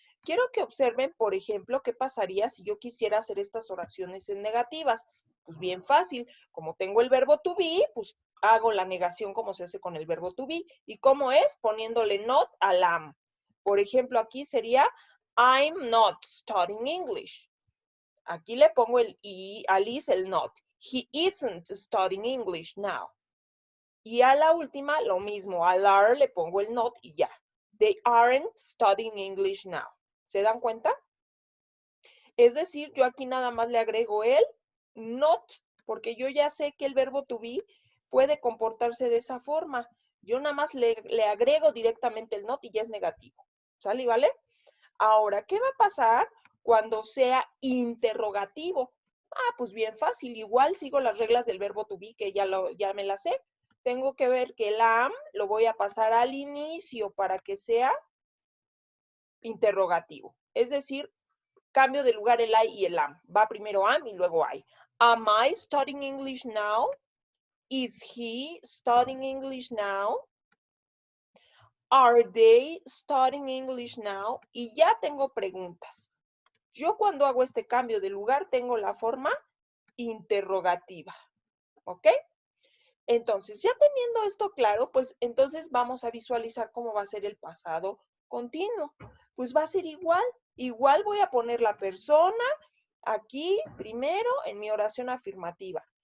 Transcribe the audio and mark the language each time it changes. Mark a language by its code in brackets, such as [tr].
[es] Quiero que observen, por ejemplo, qué pasaría si yo quisiera hacer estas oraciones en negativas. Pues bien fácil, como tengo el verbo to be, pues hago la negación como se hace con el verbo to be. ¿Y cómo es? Poniéndole not al am. Por ejemplo, aquí sería [en] I'm not studying English. [es] Aquí le pongo el i, al is el not. [en] He isn't studying English now. [es] Y a la última, lo mismo, al are le pongo el not y ya. [en] They aren't studying English now. [es] ¿Se dan cuenta? Es decir, yo aquí nada más le agrego el not, porque yo ya sé que el verbo to be puede comportarse de esa forma. Yo nada más le agrego directamente el not y ya es negativo. ¿Sale y vale? Ahora, ¿qué va a pasar cuando sea interrogativo? Ah, pues bien fácil, igual sigo las reglas del verbo to be, que ya me las sé. Tengo que ver que el am lo voy a pasar al inicio para que sea interrogativo. Es decir, cambio de lugar el I y el am. Va primero am y luego I. [en] Am I studying English now? Is he studying English now? Are they studying English now? [es] Y ya tengo preguntas. Yo cuando hago este cambio de lugar tengo la forma interrogativa. ¿Ok? Entonces, ya teniendo esto claro, pues entonces vamos a visualizar cómo va a ser el pasado continuo. Pues va a ser igual. Igual voy a poner la persona aquí primero en mi oración afirmativa.